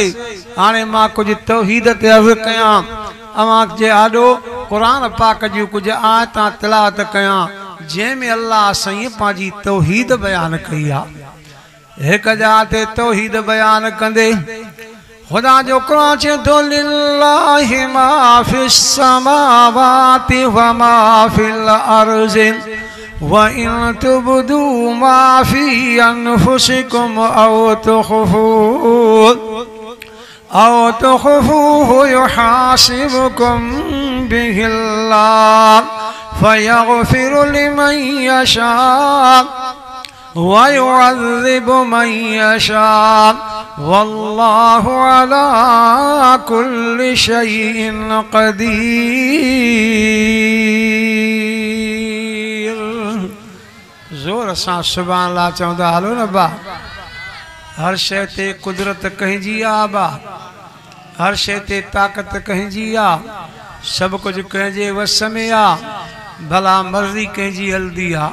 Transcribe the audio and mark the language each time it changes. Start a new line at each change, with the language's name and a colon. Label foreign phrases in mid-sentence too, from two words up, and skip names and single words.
Sindhi: हाणे मां कुझु तौहीद ते अर्ज़ु कयां, अवां जे आॾो क़ुरान पाक जूं कुझु आयतां तिलावत कयां जंहिंमें अल्लाह साईं पंहिंजी तौहीद बयानु कई आहे।
Arabic: हिकु जाइ ते तौहीद बयानु कंदे खुदा जो क़ुरान चए थो لله ما في السماوات وما في الأرض وإن تبدوا ما في أنفسكم أو تخفوه يحاسبكم به الله فيغفر لمن يشاء ويعذب من يشاء والله على كل شيء قدير.
Sindhi: ज़ोर सां
Arabic: سبحان الله
Sindhi: चवंदा हलो न बा। हर शइ ते कुदरत कंहिंजी आहे बा, हर शइ ते ताक़त कंहिंजी आहे, सभु कुझु कंहिंजे वस में आहे, भला मर्ज़ी कंहिंजी हलंदी आहे।